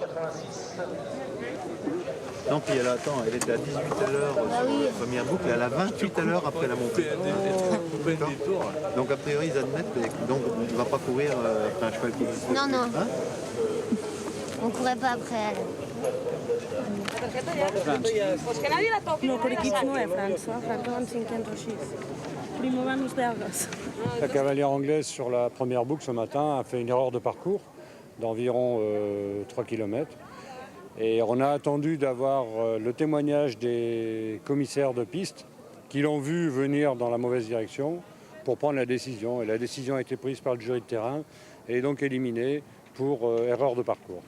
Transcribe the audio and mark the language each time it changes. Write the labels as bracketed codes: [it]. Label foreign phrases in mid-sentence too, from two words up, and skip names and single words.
[fr] Non, puis elle attend, elle était à 18 à l'heure sur la première boucle, elle a 28 à l'heure après la montée. Donc a priori ils admettent, donc on ne va pas courir après un cheval qui existe. Non, non. Hein? On courait pas après elle. [ca] No, per equips no, França. França van 56. Primo van os belgues. [fr] La cavalière anglaise sur la première boucle ce matin a fait une erreur de parcours d'environ 3 km. Et on a attendu d'avoir le témoignage des commissaires de piste qui l'ont vu venir dans la mauvaise direction pour prendre la décision. Et la décision a été prise par le jury de terrain et est donc éliminée pour erreur de parcours.